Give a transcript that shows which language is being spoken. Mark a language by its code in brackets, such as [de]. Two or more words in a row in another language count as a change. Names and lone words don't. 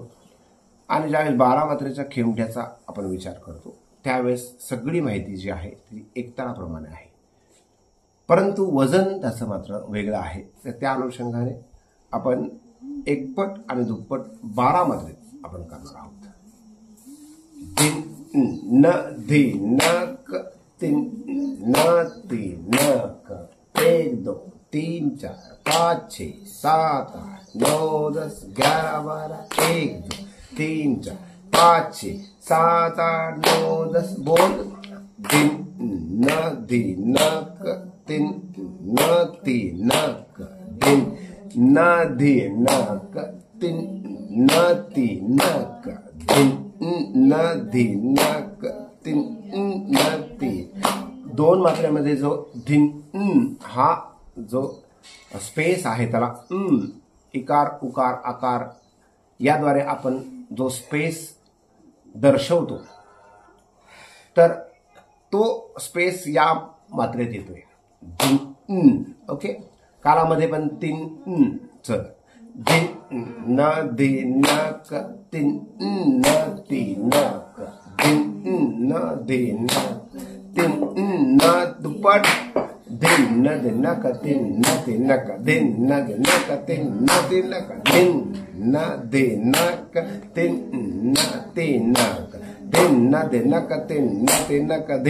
[mr] आणि ज्यावेळेस 12 मात्रेच्या खेमट्याचा आपण विचार करतो त्यावेळेस सगळी माहिती जी आहे ती एकताराप्रमाणे आहे, परंतु वजन त्याचं मात्र वेगळं आहे। तर त्या अनुषंगाने आपण एकपट आणि दुप्पट 12 मात्रेत आपण करणार आहोत। दिन न धी नक तीन न ती नक 1 2 3 4 5 6 7 8 9 10 11 12 1 2 3 4 5 6 7 8 9 10 बोल। दिन न धी नक तीन न ती नक दिन न धी नक तीन न ती नक दिन न धी नक तीन न ती। 2 मात्रेमध्ये जो धिन हा जो स्पेस आहे त्याला इकार उकार आकार याद्वारे आपण जो स्पेस दर्शवतो तर तो स्पेस या मात्रेत येतोय धिन। ओके, कालामध्ये पण 3 च दिन न धी नक तीन न ती नक दिन न धी नक तीन न दुप्पट दिन न धी नक तीन न ती नक दिन न धी नक तीन न ती नक दिन न धी नक तीन न ती नक दिन न धी नक तीन न ती नक दिन।